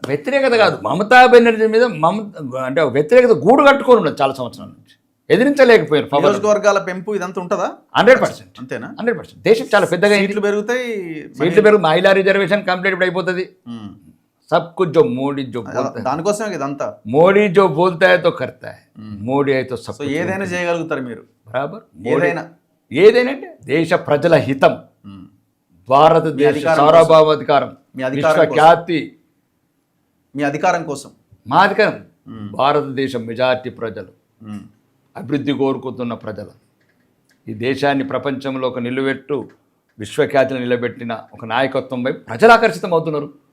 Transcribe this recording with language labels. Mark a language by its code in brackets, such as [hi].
[te] వ్యతిరేకత కాదు, మమతా బెనర్జీ మీద అంటే వ్యతిరేకత గూడు కట్టుకొని ఉన్నది చాలా సంవత్సరాల నుంచి. ఎదిరించలేకపోయారు. నియోజకవర్గాల పెంపు ఇదంతా ఉంటుందా? 100%. అంతేనా? 100%. దేశం చాలా పెద్దగా సీట్లు పెరుగుతాయి. మహిళా రిజర్వేషన్ కంప్లీట్ ఇప్పుడు అయిపోతుంది. [hi] सब कुछ जो मोदी जो [te] దానికోసమే ఇదంతా. [hi] మోడీ जो बोलता है तो करता है, [te] మోడీ అయితే సో ఏదైనా చేయగలుగుతారు మీరు. బరాబర్. ఏదైనా అంటే దేశ ప్రజల హితం, భారతదేశ సార్వభౌమాధికారం, విశ్వఖ్యాతి, మీ అధికారం కోసం. మా అధికారం భారతదేశం మెజార్టీ ప్రజలు, అభివృద్ధి కోరుకుతున్న ప్రజలు, ఈ దేశాన్ని ప్రపంచంలో ఒక నిలువెట్టు విశ్వఖ్యాతిని నిలబెట్టిన ఒక నాయకత్వం వైపు ప్రజలు ఆకర్షితం అవుతున్నారు.